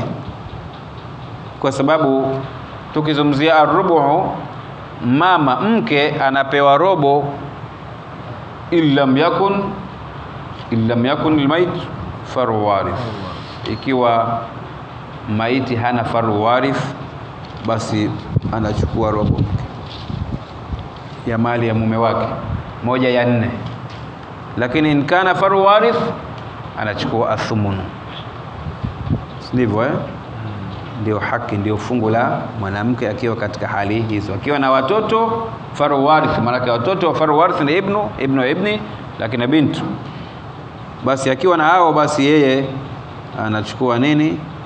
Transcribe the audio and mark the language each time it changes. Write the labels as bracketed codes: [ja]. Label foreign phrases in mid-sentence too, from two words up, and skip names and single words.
[sw] Kwa sababu tukizungumzia ar-rubu', mama mke anapewa robo [ar] إن لم يكن للميت فرع وارث, [sw] ikiwa maiti hana faru warith basi anachukua robo ya mali ya mume wake, 1/4. Lakini [ar] إن كان فرع وارث [sw] anachukua athumun. Ndivyo ndio haki, ndio fungu la mwanamke akiwa katika hali hizo, akiwa na watoto [ar] فرع وارث. [sw] Maana watoto wa [ar] فرع وارث [sw] ni ibni, lakini bintu, basi akiwa na hao basi yeye anachukua nini?